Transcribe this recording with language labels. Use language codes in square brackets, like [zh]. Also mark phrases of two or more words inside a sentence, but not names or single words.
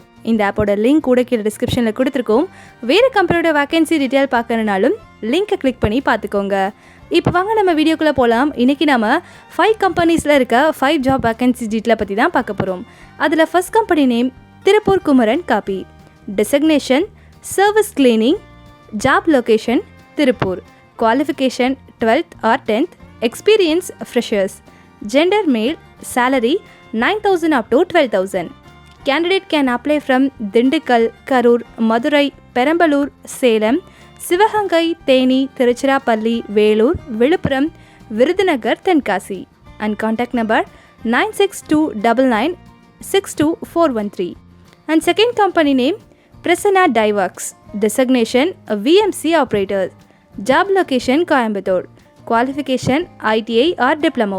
[ta] இந்த [en] app link [ta] கூட கீழே டிஸ்கிரிப்ஷனில் கொடுத்துருக்கோம். வேறு கம்பெனியோட [en] vacancy detail [ta] பார்க்கறனாலும் [en] link click [ta] பண்ணி பார்த்துக்கோங்க. இப்போ வாங்க நம்ம வீடியோக்குள்ளே போகலாம். இன்றைக்கி நம்ம 5 கம்பெனிஸில் இருக்க 5 [en] job vacancy detail [ta] பற்றி தான் பார்க்க போகிறோம். அதில் [en] first company name [ta] திருப்பூர் குமரன் காப்பி. [en] Designation service cleaning. Job location Tiruppur. Qualification 12th or 10th. Experience freshers. Gender male. Salary 9,000 up to 12,000. Candidate can apply from Dindikkal, Karur, Madurai, Perambalur, Salem, Sivagangai, Theni, Tiruchirappalli, Velur, Viluppuram, Virudhunagar, Tenkasi. And contact number 9629962413. And second company name PRASANNA Works. Designation VMC Operator. Job location Coimbatore. Qualification ITI or diploma.